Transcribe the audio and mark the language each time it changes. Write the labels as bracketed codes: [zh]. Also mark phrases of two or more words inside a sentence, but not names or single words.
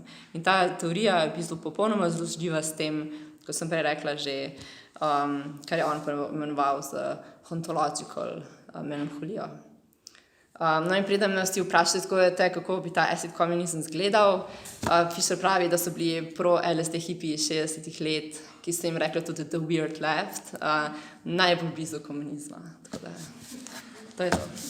[sl] In ta teorija je v bistvu popolnoma združljiva s tem, ko sem prej rekla že, kar je on poimenoval z ontological melanholijo. In preden me vsi vprašali, kako bi ta [en] acid communism [sl] izgledal, Fischer pravi, da so bili pro-LSD hipiji 60-ih let, ki so jim rekli tudi [en] the weird left, [sl] najbolj blizu komunizma. Tako da, to je to.